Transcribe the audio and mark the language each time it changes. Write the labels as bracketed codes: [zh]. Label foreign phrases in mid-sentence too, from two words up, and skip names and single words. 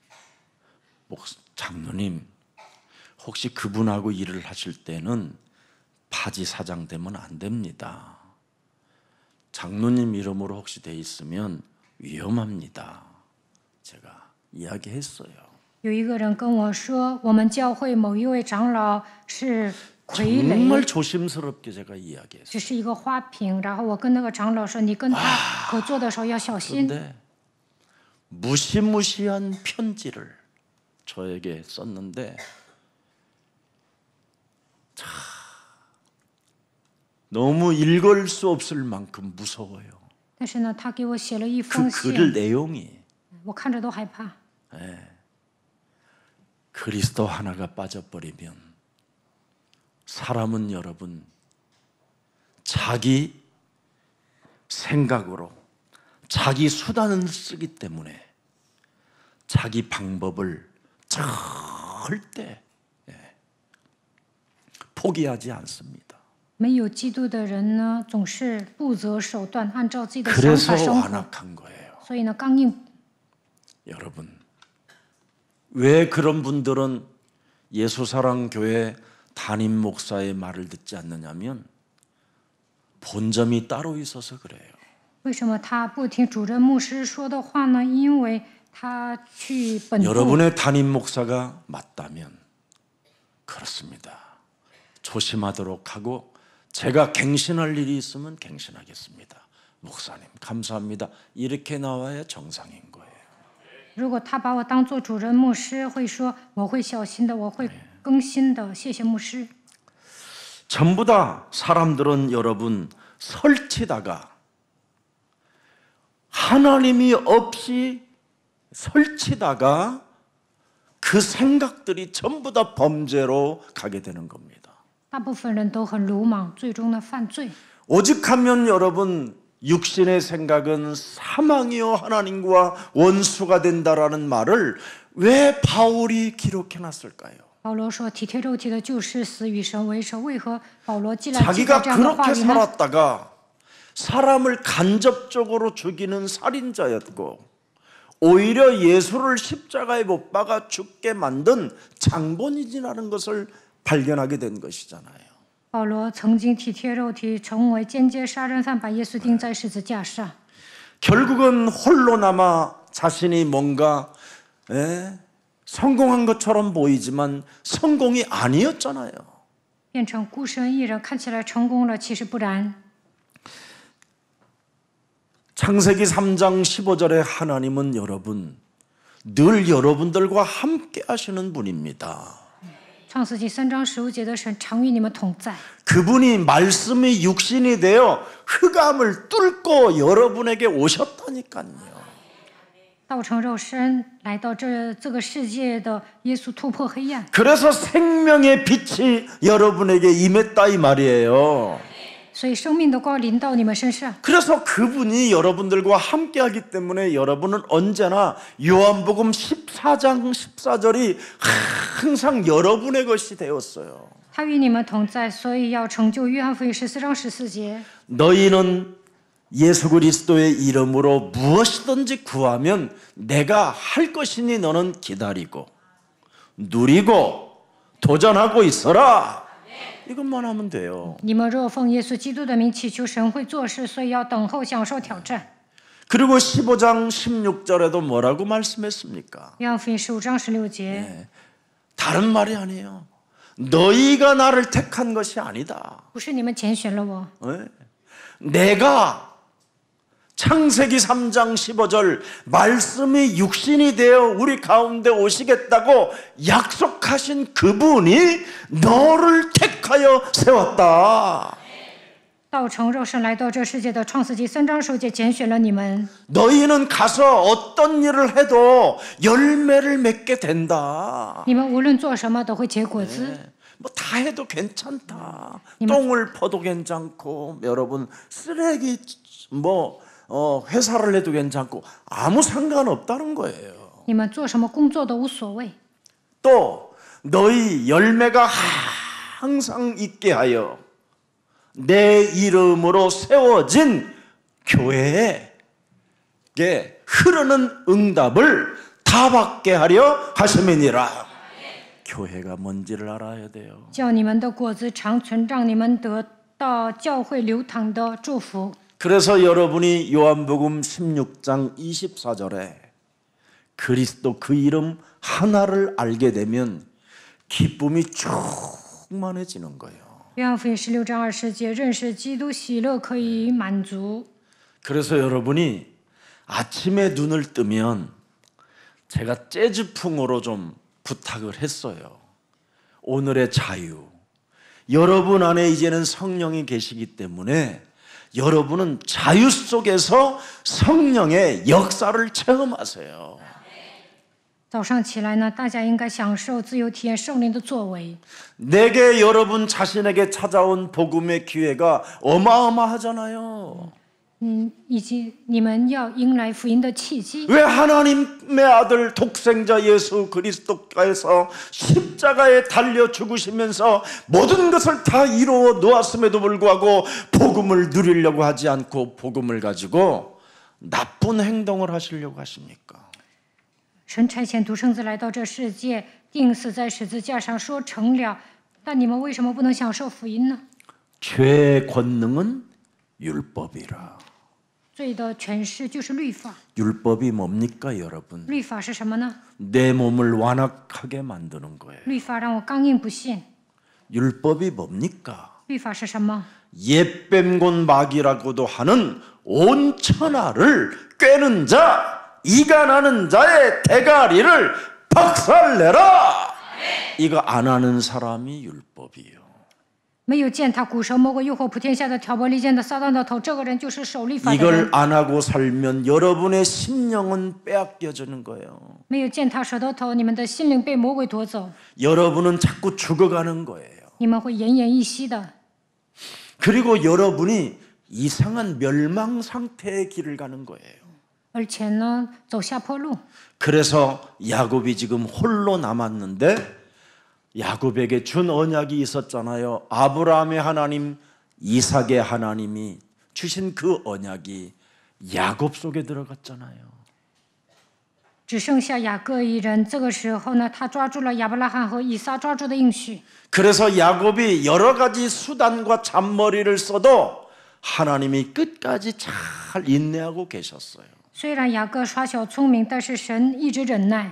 [ko] 장로님, 혹시 그분하고 일을 하실 때는 바지 사장 되면 안 됩니다. 장로님 이름으로 혹시 돼 있으면 위험합니다. 제가 이야기했어요. [zh] 有一个人跟我说，我们教会某一位长老是傀儡， [ko] 정말 조심스럽게 제가 이야기했어요. [zh] 只是一个花瓶。然后我跟那个长老说，你跟他合作的时候要小心。 [ko] 그런데 무시무시한 편지를 저에게 썼는데 너무 읽을 수 없을 만큼 무서워요. [zh] 但是呢，他给我写了一 [ko] 그 [zh] 封 [ko] 글을 [zh] 信， [ko] 내용이 [zh] 我看着都害怕。 [ko] 그리스도 하나가 빠져버리면 사람은 여러분 자기 생각으로 자기 수단을 쓰기 때문에 자기 방법을 절대 포기하지 않습니다. [zh] 没有基督的人呢，总是不择手段，按照自己的想 [ko] 그래서 [zh] 法生活， [ko] 완악한 거예요. [zh] 所以呢，刚硬。 [ko] 여러분, 왜 그런 분들은 예수사랑교회 담임 목사의 말을 듣지 않느냐면 본점이 따로 있어서 그래요. [zh] 为什么他不听主任牧师说的话呢？因为他去本部。 [ko] 여러분의 담임 목사가 맞다면 그렇습니다. 조심하도록 하고 제가 갱신할 일이 있으면 갱신하겠습니다. 목사님 감사합니다. 이렇게 나와야 정상인 거예요. [zh] 如果他把我当做主任牧师，会说我会小心的，我会更新的，谢谢牧师。 [ko] 전부 다 사람들은 여러분 설치다가 하나님이 없이 설치다가 그 생각들이 전부 다 범죄로 가게 되는 겁니다. [zh] 大部分人都很鲁莽，最终呢犯罪。 [ko] 오직하면 여러분 육신의 생각은 사망이요 하나님과 원수가 된다라는 말을 왜 바울이 기록해 놨을까요? [zh] 保罗说：“体贴肉体的，就是死与神为仇。” 为何保罗记了这 [ko] 자기가 [zh] 样的话 [ko] 그렇게 [zh] 语呢？ [ko] 살았다가 사람을 간접적으로 죽이는 살인자였고 오히려 예수를 십자가에 못 박아 죽게 만든 장본인이라는 것을 발견하게 된 것이잖아요. [zh] 保罗曾经体贴肉体，成为间接杀人犯，把耶稣钉在十字架上。 [ko] 결국은 홀로 남아 자신이 뭔가 성공한 것처럼 보이지만 성공이 아니었잖아요. [zh] 变成孤身一人，看起来成功了，其实不然。 [ko] 창세기 3장 15절에 하나님은 여러분 늘 여러분들과 함께 하시는 분입니다. [zh] 创世纪3章15节的神常与你们同在， [ko] 그분이 말씀이 육신이 되어 흑암을 뚫고 여러분에게 오셨다니까요. [zh] 道成肉身来到这个世界的耶稣突破黑暗， [ko] 그래서 생명의 빛이 여러분에게 임했다 이 말이에요. [zh] 所以生命的光临到你们身上。 [ko] 그래서 그분이 여러분들과 함께하기 때문에 여러분은 언제나 요한복음 14장 14절이 항상 여러분의 것이 되었어요. [zh] 他与你们同在，所以要成就约翰福音14章14节。 [ko] 너희는 예수 그리스도의 이름으로 무엇이든지 구하면 내가 할 것이니 너는 기다리고 누리고 도전하고 있어라. 이것만 하면 돼요. [zh] 你们若奉耶稣基督的名祈求，神会做事，所以要等候，享受挑战。 [ko] 그리고 15장 16절에도 뭐라고 말씀했습니까? [zh] 约翰福音15章16节， [ko] 다른 말이 아니에요. 너희가 나를 택한 것이 아니다. [zh] 不是你们拣选了我， [ko] 네. 내가 창세기 3장 15절 말씀이 육신이 되어 우리 가운데 오시겠다고 약속하신 그분이 너를 택하여 세웠다. [zh] 道成肉身来到这世界的创世纪3章15节拣选了你们。 [ko] 너희는 가서 어떤 일을 해도 열매를 맺게 된다. [zh] 你们无论做什么都会结果子。 [ko] 뭐 다 해도 괜찮다. 똥을 퍼도 괜찮고 여러분 쓰레기 회사를 해도 괜찮고 아무 상관없다는 거예요. [zh] 你们做什么工作都无所谓。 [ko] 또 너희 열매가 항상 있게 하여 내 이름으로 세워진 교회에 흐르는 응답을 다 받게 하려 하심이니라. 교회가 뭔지를 알아야 돼요. [zh] 叫你们的果子长存，让你们得到教会流淌的祝福。 [ko] 그래서 여러분이 요한복음 16장 24절에 그리스도 그 이름 하나를 알게 되면 기쁨이 충만해지는 거예요. [zh] 约翰福音16章20节，认识基督，喜乐可以满足。 [ko] 그래서 여러분이 아침에 눈을 뜨면 제가 재즈풍으로 좀 부탁을 했어요. 오늘의 자유. 여러분 안에 이제는 성령이 계시기 때문에 여러분은 자유 속에서 성령의 역사를 체험하세요. [zh] 早上起来呢，大家应该享受自由体验圣灵的作为。 [ko] 내게 여러분 자신에게 찾아온 복음의 기회가 어마어마하잖아요. [zh] 以及你们要迎来福音的契机。 [ko] 왜 하나님의 아들 독생자 예수 그리스도께서 십자가에 달려 죽으시면서 모든 것을 다 이루어 놓았음에도 불구하고 복음을 누리려고 하지 않고 복음을 가지고 나쁜 행동을 하시려고 하십니까? [zh] 神差遣独生子来到这世界，钉死在十字架上，说成了。但你们为什么不能享受福音呢？ [ko] 죄의 권능은 율법이라. [zh] 罪的权势就是律法。 [ko] 율법이 뭡니까, 여러분? [zh] 律法是什么呢？ [ko] 내 몸을 완악하게 만드는 거예요. [zh] 律法让我刚硬不信。 [ko] 율법이 뭡니까? [zh] 律法是什么？ [ko] 옛뱀곤 마귀라고도 하는 온 천하를 꿰는 자, 이간하는 자의 대가리를 박살내라. 이거 안 하는 사람이 율법이에요. [zh] 没有践踏骨舌魔鬼诱惑普天下的挑拨离间的撒旦的头，这个人就是守律法的 [ko] 이걸 [zh] 人。 [ko] 안 하고 살면 여러분의 심령은 빼앗겨지는 거예요. [zh] 没有践踏舌头头，你们的心灵被魔鬼夺走， [ko] 여러분은 자꾸 죽어가는 거예요. [zh] 你们会奄奄一息的。 [ko] 그리고 여러분이 이상한 멸망 상태의 길을 가는 거예요. [zh] 而且呢，走下坡路。 [ko] 그래서 야곱이 지금 홀로 남았는데 야곱에게 준 언약이 있었잖아요. 아브라함의 하나님, 이삭의 하나님이 주신 그 언약이 야곱 속에 들어갔잖아요. [zh] 只剩下雅各一人。这个时候呢，他抓住了亚伯拉罕和以撒抓住的应许。 [ko] 그래서 야곱이 여러 가지 수단과 잔머리를 써도 하나님이 끝까지 잘 인내하고 계셨어요. [zh] 虽然雅各耍小聪明，但是神一直忍耐。